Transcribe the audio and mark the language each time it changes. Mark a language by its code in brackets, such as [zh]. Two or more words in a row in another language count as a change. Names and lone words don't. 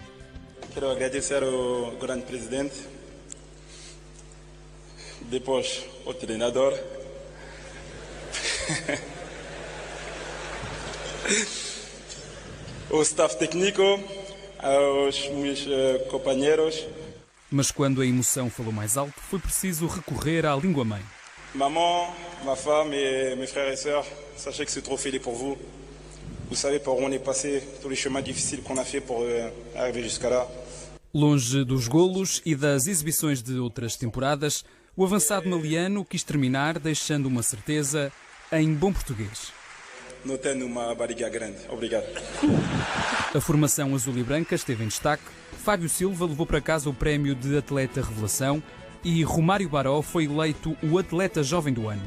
[pt] Quero agradecer ao grande presidente, depois o treinador, o staff técnico, aos meus companheiros. Mas quando a emoção falou mais alto, foi preciso recorrer à língua-mãe. [fr] Maman, ma femme et mes frères et sœurs, sachez que ce trophée est pour vous. Vous savez par où on est passé, tous les chemins difficiles qu'on a fait pour arriver jusqu'à là. [pt] Longe dos golos e das exibições de outras temporadas, o avançado maliano quis terminar deixando uma certeza em bom português. Não tenho uma barriga grande. Obrigado. A formação azul e branca esteve em destaque. Fábio Silva levou para casa o prémio de atleta revelação e Romário Baró foi eleito o atleta jovem do ano.